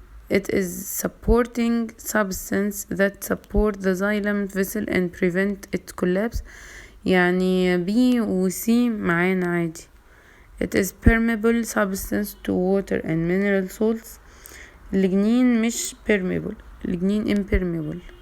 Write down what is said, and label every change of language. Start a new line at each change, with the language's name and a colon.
English: It is supporting substance that support the xylem vessel and prevent its collapse.
Arabic: يعني B و C معانا عادي.
English: It is permeable substance to water and mineral salts.
Arabic: اللجنين مش permeable، اللجنين impermeable.